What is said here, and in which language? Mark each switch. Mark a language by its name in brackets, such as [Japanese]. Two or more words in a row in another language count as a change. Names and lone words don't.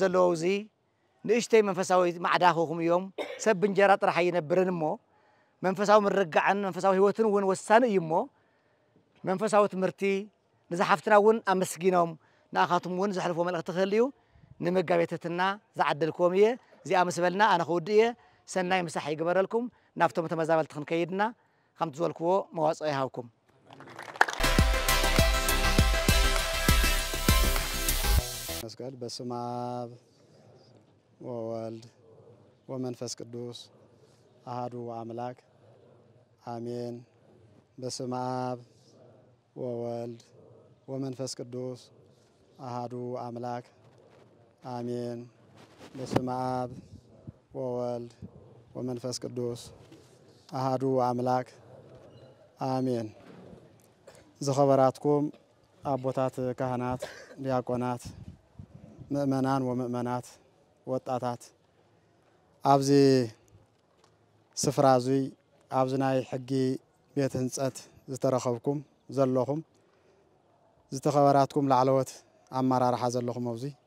[Tigrinya] ዘለዎ እዚ ንእሽተይ መንፈሳዊ ማዕዳኽኹም እዮም ሰብ ብእንጀራ ጥራሕ ኣይነብርን እሞ መንፈሳዊ ምርጋዕን መንፈሳዊ ህይወትን እውን ወሳኒ እዩ እሞ መንፈሳዊ ትምህርቲ ነዛ ሓፍትና እውን ኣመስጊኖም ንኣኻትኩም እውን ዘሕልፎ መልእኽቲ ክህል እዩ ንመጋቤ ትሕትና ዝዓደልክዎም እየ እዚኣ ምስ በልና ኣነ ክውድእ እየ ሰናይ ምሳሕ ይግበረልኩም ናብቶም ተመዛበልቲ ክንከይድና ከምቲ ዝበልክዎ መዋፅኦ ይሃብኩም [Geez] መስቀል በስመ አብ ወወልድ ወመንፈስ ቅዱስ አሐዱ አምላክ አሜን በስመ አብ ወወልድ ወመንፈስ ቅዱስ አሐዱ አምላክ አሜን በስመ አብ ወወልድ ወመንፈስ ቅዱስ አሐዱ አምላክ አሜን [Tigrinya] ዝኸበራትኩም አቦታት ካህናት ዲያቆናት ምእመናን ወምእመናት ወጣታት ኣብዚ ስፍራ እዙይ ኣብዚ ናይ ሕጊ ቤት ህንፀት ዝተረኸብኩም ዘለኹም ዝተኸበራትኩም ላዕለወት ኣመራርሓ ዘለኹም ኣብዚ